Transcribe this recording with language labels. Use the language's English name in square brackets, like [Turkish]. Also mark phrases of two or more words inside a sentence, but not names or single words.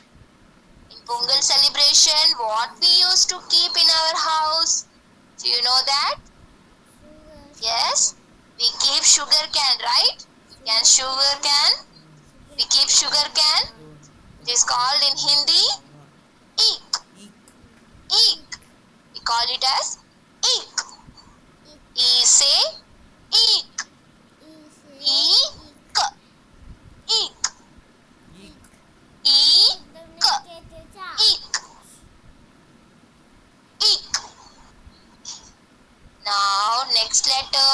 [English] In Pongal celebration, what we used to keep in our house? Do you know that? Yes, we keep sugar cane, right? Sugar cane. We keep sugar cane. It is called in Hindi eek. Eek. We call it as eek. E say eek. Eek. Eek. Eek. Eek. Eek. Now next letter.